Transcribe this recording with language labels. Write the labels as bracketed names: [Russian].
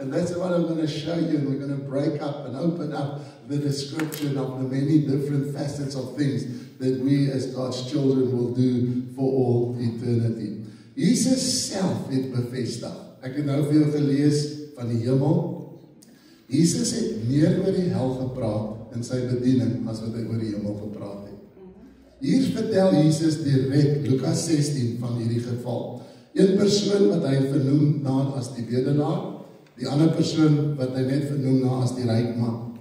[English] And that's what I'm going to show you. And we're going to break up and open up the description of the many different facets of things that we as God's children will do for all eternity. [Afrikaans] Jesus self het bevestig. Ek het nou vir jou gelees van die hemel. Jesus het meer oor die hel gepraat in sy bediening as wat hy oor die hemel gepraat het. Hier vertel Jesus direk Lukas 16 van hierdie geval. Een persoon wat hy vernoem na as die bedelaar, die ander persoon wat hy net vernoem na as die ryk man.